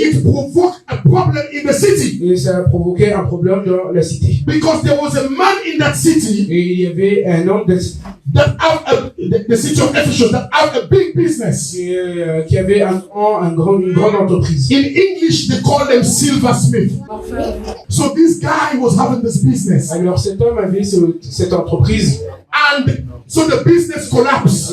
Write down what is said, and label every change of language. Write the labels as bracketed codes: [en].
[en] It provoked a problem in the city, [fr] et ça a provoqué un problème dans la cité. [en] because there was a man in that city [fr] Et il y avait un homme [en] that have the city of Ephesus that have a big business. [fr] qui avait une grande entreprise. [en] In English, they call them silversmith. So this guy was having this business, [fr] Alors cet homme avait cette entreprise [en] and so the business collapsed.